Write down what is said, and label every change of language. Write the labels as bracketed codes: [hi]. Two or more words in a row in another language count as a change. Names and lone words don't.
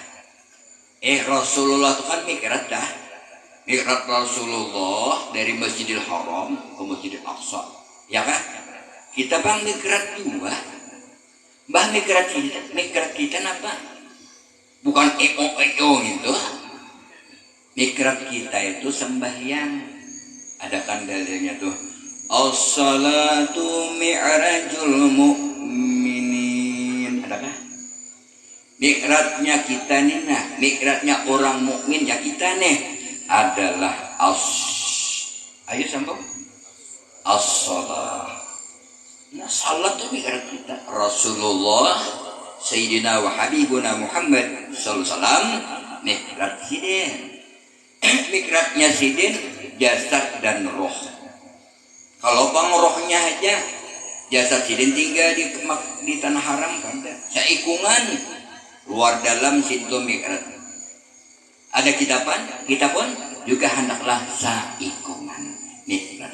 [bjn] Rasulullah itu kan mikrat dah, mikrat Rasulullah dari Masjidil Haram ke Masjidil Aqsa, ya kah? Kita bang mikrat juga, bah mikrat kita apa? Bukan EO gitu. Mikrat kita itu sembahyang. Ada kan dalilnya tuh. [ar] الصلاة معراج المؤمنين. [bjn] Adakah? Mikratnya kita nih, nah, mikratnya orang mukmin ya kita nih adalah ayo sambung. As-salat. Nah, salat tuh mikrat kita. Rasulullah [ar] سيدنا وحبيبنا [bjn] Muhammad [ar] صلى الله عليه وسلم [bjn] mikrat hidayah. Mikratnya sidin jasad dan roh. Kalau bang rohnya aja jasad sidin tinggal di tanah haram kan, saikungan luar dalam situ mikrat. Ada kita pun juga hendaklah saikungan mikrat.